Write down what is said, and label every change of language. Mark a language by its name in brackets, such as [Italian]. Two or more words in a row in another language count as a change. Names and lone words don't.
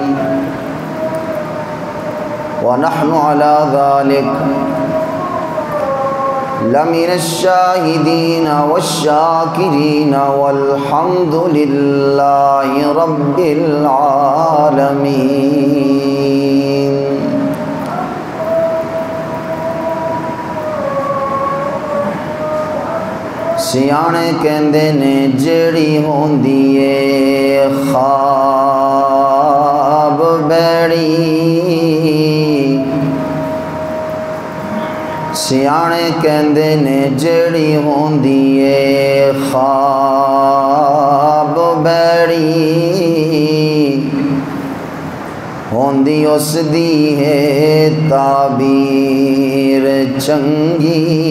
[Arabic] ونحن على ذلك لمن الشاهدين والشاكرين والحمد لله رب العالمين [Punjabi] سیانے کہندے نے جیڑی ہوندی ہے خواب بیڑی سیانے کہندے نے جیڑی ہوندی ہے خواب بیڑی ہوندی اس دی ہے تعبیر چنگی